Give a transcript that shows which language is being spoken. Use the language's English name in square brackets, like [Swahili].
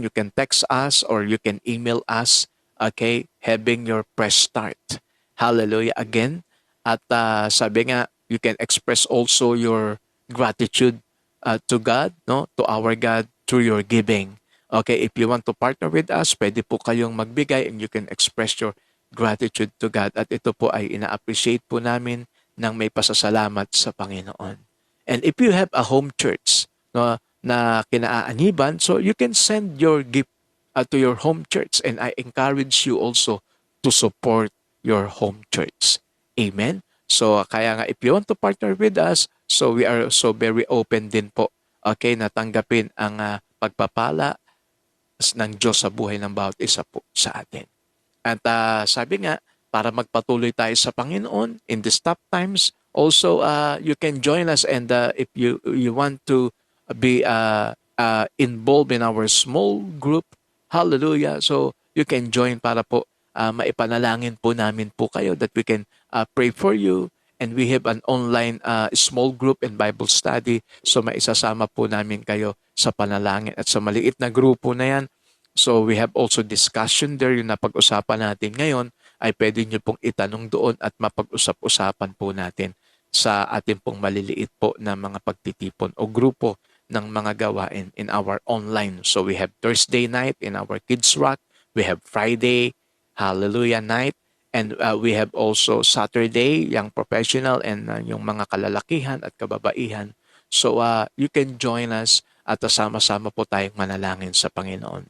[English] You can text us or you can email us. Okay, having your press start. Hallelujah again. [Filipino] At sabi nga, [English] you can express also your gratitude to God, no, to our God through your giving. Okay, if you want to partner with us, [Filipino] pwede po kayong magbigay [English] and you can express your gratitude to God. [Filipino] At ito po ay ina-appreciate po namin ng may pasasalamat sa Panginoon. [English] And if you have a home church, no, [Filipino] na kinaaaniban, [English] so you can send your gift to your home church, and I encourage you also to support your home church. Amen? [Filipino] So, kaya nga, [English] if you want to partner with us, so we are so very open [Filipino] din po, okay, na tanggapin ang pagpapala ng Diyos sa buhay ng bawat isa po sa atin. At sabi nga, para magpatuloy tayo sa Panginoon [English] in these tough times, also, you can join us, and if you want to be involved in our small group, hallelujah. So, you can join [Filipino] para po maipanalangin po namin po kayo [English] that we can pray for you. And we have an online small group and Bible study. [Filipino] So, maisasama po namin kayo sa panalangin. At sa maliit na grupo na yan, [English] so we have also discussion there. [Filipino] Yung napag-usapan natin ngayon ay pwede nyo pong itanong doon at mapag-usap-usapan po natin sa ating pong maliliit po na mga pagtitipon o grupo ng mga gawain in our online. [English] So we have Thursday night in our Kids Rock. We have Friday, Hallelujah night. And we have also Saturday, Young Professional and [Filipino] yung mga kalalakihan at kababaihan. [English] So you can join us [Filipino] at sama-sama po tayong manalangin sa Panginoon.